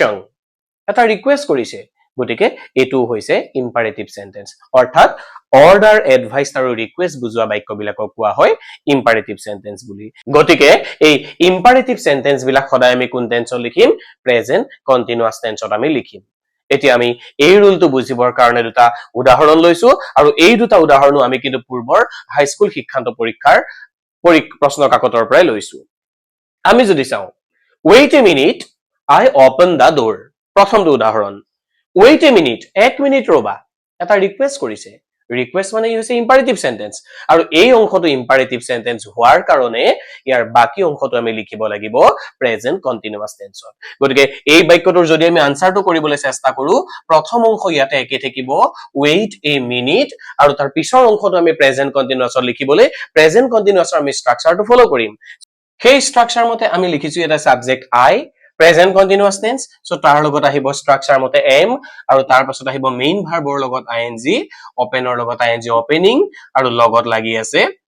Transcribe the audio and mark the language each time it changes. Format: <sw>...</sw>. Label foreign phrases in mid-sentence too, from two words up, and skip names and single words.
<as>সং এটা ৰিকুৱেষ্ট কৰিছে গতিকে এটো হৈছে</as> <en>imperative sentence</en> <as>অৰ্থাৎ</as> <en>order advice</en> <as>আৰু ৰিকুৱেষ্ট বুজোৱা বাক্যবিলাকক কোৱা হয়</as> <en>imperative sentence</en> <as>বুলি গতিকে এই</as> <en>imperative sentence</en> <as>বিলাক সদায় আমি কোন টেন্সত লিখিম</as> <en>present continuous tenseত</en> <as>আমি লিখিম এতিয়া আমি এই ৰুলটো বুজিবৰ কাৰণে দুটা উদাহৰণ লৈছো আৰু এই দুটা উদাহৰণো আমি কিন্তু পূৰ্বৰ হাইস্কুল শিক্ষান্ত পৰীক্ষাৰ প্ৰশ্ন কাকতৰ পৰাই লৈছো আমি যদি চাও</as> <en>wait a minute I open the door</en> <as>প্ৰথমটো উদাহৰণ</as> <en>wait a minute</en> <as>এক মিনিট ৰবা এটা ৰিকুৱেষ্ট কৰিছে ৰিকুৱেষ্ট মানে হৈছে</as> <en>imperative sentence</en> <as>আৰু এই অংশটো</as> <en>imperative sentence</en> <as>হোৱাৰ কাৰণে ইয়াৰ বাকি অংশটো আমি লিখিব লাগিব</as> <en>present continuous tenseত</en> <as>গতিকে এই বাক্যটোৰ যদি আমি আনসাৰটো কৰিবলৈ চেষ্টা কৰো প্ৰথম অংশ ইয়াতে একে থাকিব</as> <en>wait a minute</en> <as>আৰু তাৰ পিছৰ অংশটো আমি</as> <en>present continuousত</en> <as>লিখিবলৈ</as> <en>present continuousৰ</en> <as>আমি ষ্ট্ৰাকচাৰটো ফলো কৰিম সেই ষ্ট্ৰাকচাৰ মতে আমি লিখিছো এটা সাবজেক্ট I</as> <en>present continuous tense so</en> <as>তাৰ লগত আহিব ষ্ট্ৰাকচাৰ মতে am আৰু তাৰ পাছত আহিব</as> <en>main verbৰ</en> <as>লগত ing ওপেনৰ লগত ing ওপেনিং আৰু লগত লাগি আছে</as>